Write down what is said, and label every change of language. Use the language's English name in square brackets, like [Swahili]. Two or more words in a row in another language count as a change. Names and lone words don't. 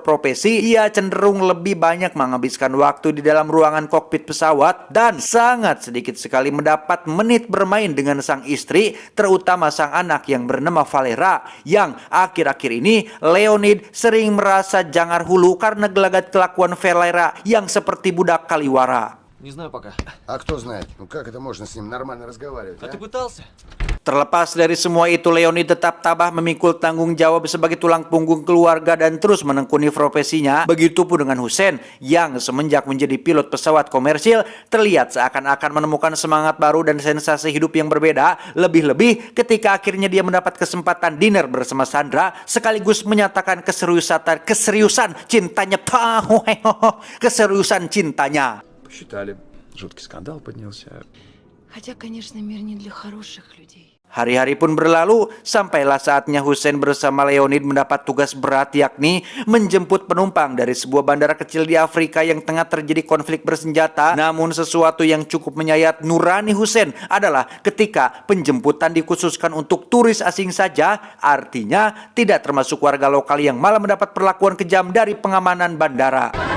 [Indonesian] profesi, ia cenderung lebih banyak menghabiskan waktu di dalam ruangan kokpit pesawat dan sangat sedikit sekali mendapat menit bermain dengan sang istri, terutama sang anak yang bernama Valera, yang akhir-akhir ini Leonid sering merasa [Sundanese] jangar hulu [Indonesian] karena gelagat kelakuan Valera yang seperti [Sundanese] budak kaliwara. [Russian] Не знаю пока. А кто знает? Ну как это можно с ним нормально разговаривать? А ты пытался? [Indonesian] Terlepas dari semua itu, Leonid tetap tabah memikul tanggung jawab sebagai tulang punggung keluarga dan terus menekuni profesinya. Begitupun dengan Hussein yang semenjak menjadi pilot pesawat komersil terlihat seakan-akan menemukan semangat baru dan sensasi hidup yang berbeda. Lebih-lebih ketika akhirnya dia mendapat kesempatan dinner bersama Sandra sekaligus menyatakan keseriusan cintanya. Keseriusan cintanya. [Russian] Посчитали. Жуткий скандал поднялся. Хотя, конечно, мир не для хороших людей. [Indonesian] Hari-hari pun berlalu, sampailah saatnya Hussein bersama Leonid mendapat tugas berat, yakni menjemput penumpang dari sebuah bandara kecil di Afrika yang tengah terjadi konflik bersenjata. Namun sesuatu yang cukup menyayat nurani Hussein adalah ketika penjemputan dikhususkan untuk turis asing saja, artinya tidak termasuk warga lokal yang malah mendapat perlakuan kejam dari pengamanan bandara.